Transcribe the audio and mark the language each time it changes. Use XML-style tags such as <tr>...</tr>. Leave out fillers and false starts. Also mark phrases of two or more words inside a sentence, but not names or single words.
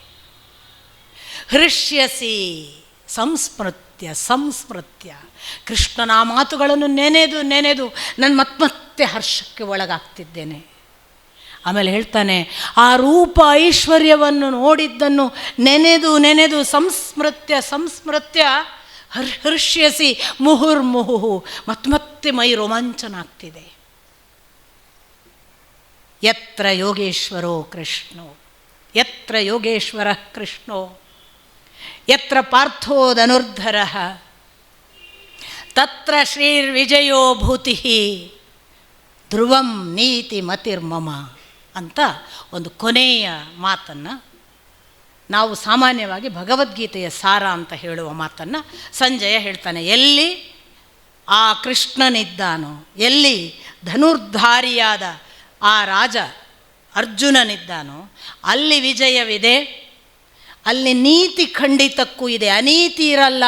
<sa>ಹೃಷ್ಯಸಿ ಸಂಸ್ಮೃತ್ಯ</sa> <kn>ಕೃಷ್ಣನ ಮಾತುಗಳನ್ನು ನೆನೆದು ನಾನು ಮತ್ತೆ ಹರ್ಷಕ್ಕೆ ಒಳಗಾಗ್ತಿದ್ದೇನೆ. ಆಮೇಲೆ ಹೇಳ್ತಾನೆ, ಆ ರೂಪ ಐಶ್ವರ್ಯವನ್ನು ನೋಡಿದ್ದನ್ನು ನೆನೆದು</kn> <sa>ಸಂಸ್ಮೃತ್ಯ ಹರ್ಷ್ಯಸಿ ಮುಹುರ್ಮುಹು,</sa> <kn>ಮತ್ತೆ ಮೈ ರೋಮಾಂಚನ ಆಗ್ತಿದೆ.</kn> <sa>ಯತ್ರ ಯೋಗೇಶ್ವರ ಕೃಷ್ಣೋ ಯತ್ರ ಪಾರ್ಥೋ ಧನುರ್ಧರಃ ತತ್ರ ಶ್ರೀರ್ವಿಜಯೋ ಭೂತಿ ಧ್ರುವಂ ನೀತಿ ಮತಿರ್ಮಮ</sa> <kn>ಅಂತ ಒಂದು ಕೊನೆಯ ಮಾತನ್ನು, ನಾವು ಸಾಮಾನ್ಯವಾಗಿ ಭಗವದ್ಗೀತೆಯ ಸಾರ ಅಂತ ಹೇಳುವ ಮಾತನ್ನು ಸಂಜಯ ಹೇಳ್ತಾನೆ. ಎಲ್ಲಿ ಆ ಕೃಷ್ಣನಿದ್ದಾನೋ, ಎಲ್ಲಿ ಧನುರ್ಧಾರಿಯಾದ ಆ ರಾಜ ಅರ್ಜುನನಿದ್ದಾನೋ ಅಲ್ಲಿ ವಿಜಯವಿದೆ, ಅಲ್ಲಿ ನೀತಿ ಖಂಡಿತಕ್ಕೂ ಇದೆ, ಅನೀತಿ ಇರಲ್ಲ.</kn>